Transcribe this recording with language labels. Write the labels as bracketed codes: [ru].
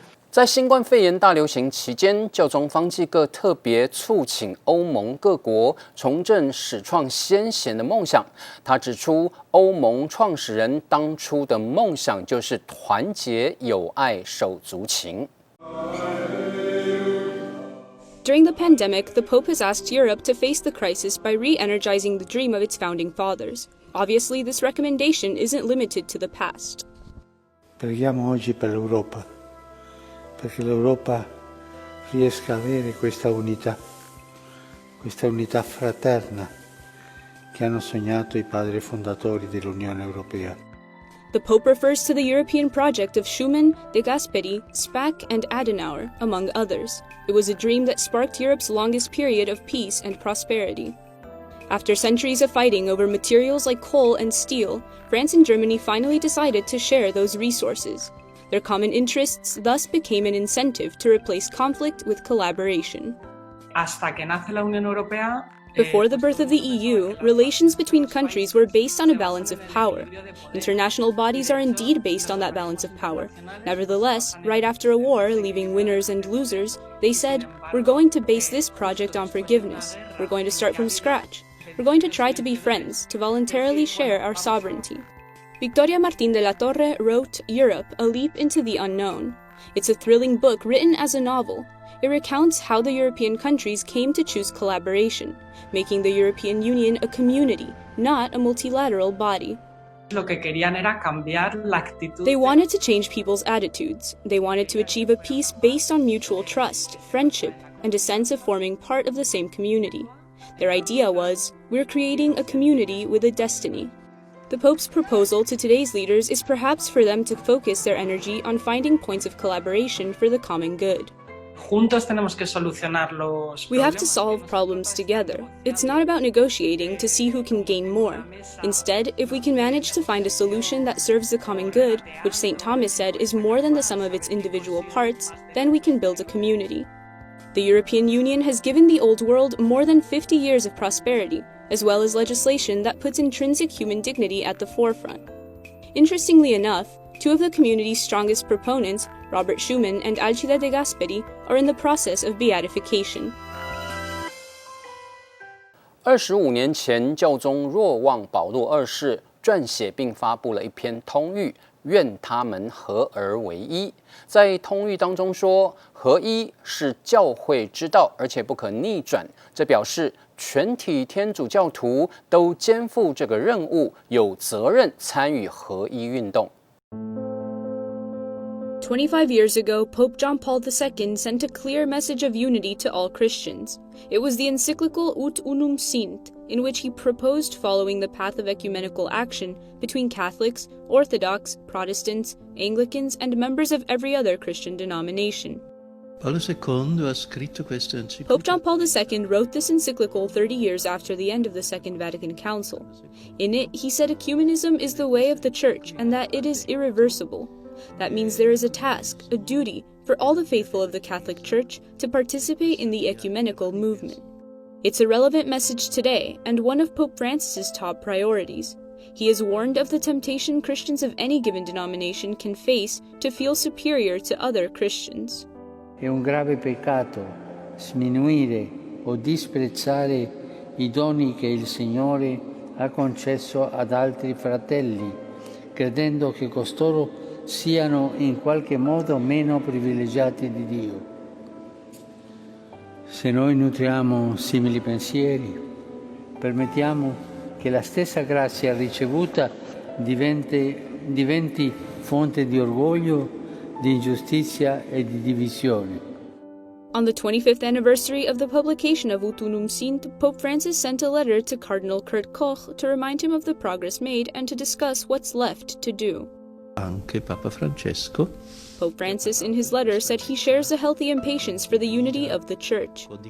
[zh] 在新冠肺炎大流行期间，教宗方济各特别促请欧盟各国重振始创先贤的梦想。他指出，欧盟创始人当初的梦想就是团结、友爱、手足情。 [en] During the pandemic, the Pope has asked Europe to face the crisis by re-energizing the dream of its founding fathers. Obviously, this recommendation isn't limited to the past. [it] Preghiamo oggi per l'Europa, perché l'Europa riesca a avere questa unità, questa unità fraterna che hanno sognato i padri fondatori dell'Unione Europea. [en] The Pope refers to the European project of Schuman, De Gasperi, Spaak, and Adenauer, among others. It was a dream that sparked Europe's longest period of peace and prosperity. After centuries of fighting over materials like coal and steel, France and Germany finally decided to share those resources. Their common interests thus became an incentive to replace conflict with collaboration. [es] Hasta que nace la Unión Europea. [en] Before the birth of the EU, relations between countries were based on a balance of power. International bodies are indeed based on that balance of power. Nevertheless, right after a war, leaving winners and losers, they said, "We're going to base this project on forgiveness. We're going to start from scratch. We're going to try to be friends, to voluntarily share our sovereignty." Victoria Martín de la Torre wrote Europe, A Leap into the Unknown. It's a thrilling book written as a novel. It recounts how the European countries came to choose collaboration, making the European Union a community, not a multilateral body. [es] Lo que querían era cambiar la actitud. [en] They wanted to change people's attitudes. They wanted to achieve a peace based on mutual trust, friendship, and a sense of forming part of the same community. Their idea was, we're creating a community with a destiny. The Pope's proposal to today's leaders is perhaps for them to focus their energy on finding points of collaboration for the common good. [es] Juntos tenemos que solucionar los [en] We have to [es] problemas. [en] solve problems together. It's not about negotiating to see who can gain more. Instead, if we can manage to find a solution that serves the common good, which St. Thomas said is more than the sum of its individual parts, then we can build a community. The European Union has given the Old World more than 50 years of prosperity, as well as legislation that puts intrinsic human dignity at the forefront. Interestingly enough, two of the community's strongest proponents, Robert Schuman and Alcide de Gasperi, are in the process of beatification. [zh] 25年前，教宗若望保禄二世撰写并发布了一篇通谕，愿他们合而为一。在通谕当中说，合一是教会之道，而且不可逆转。这表示全体天主教徒都肩负这个任务，有责任参与合一运动。 [en] 25 years ago, Pope John Paul II sent a clear message of unity to all Christians. It was the encyclical Ut Unum Sint, in which he proposed following the path of ecumenical action between Catholics, Orthodox, Protestants, Anglicans, and members of every other Christian denomination. [it] Paolo II ha scritto questa enciclica. [en] Pope John Paul II wrote this encyclical 30 years after the end of the Second Vatican Council. In it, he said ecumenism is the way of the Church and that it is irreversible. That means there is a task, a duty, for all the faithful of the Catholic Church to participate in the ecumenical movement. It's a relevant message today and one of Pope Francis's top priorities. He has warned of the temptation Christians of any given denomination can face to feel superior to other Christians. [it] È un grave peccato sminuire o disprezzare i doni che il Signore ha concesso ad altri fratelli, credendo che costoro siano in qualche modo meno privilegiati di Dio. Se noi nutriamo simili pensieri, permettiamo che la stessa grazia ricevuta diventi fonte di orgoglio, di ingiustizia e di divisione. [en] On the 25th anniversary of the publication of Ut Unum Sint, Pope Francis sent a letter to Cardinal Kurt Koch to remind him of the progress made and to discuss what's left to do. [it] Anche Papa Francesco. [en] Pope Francis in his letter said he shares a healthy impatience for the unity of the Church.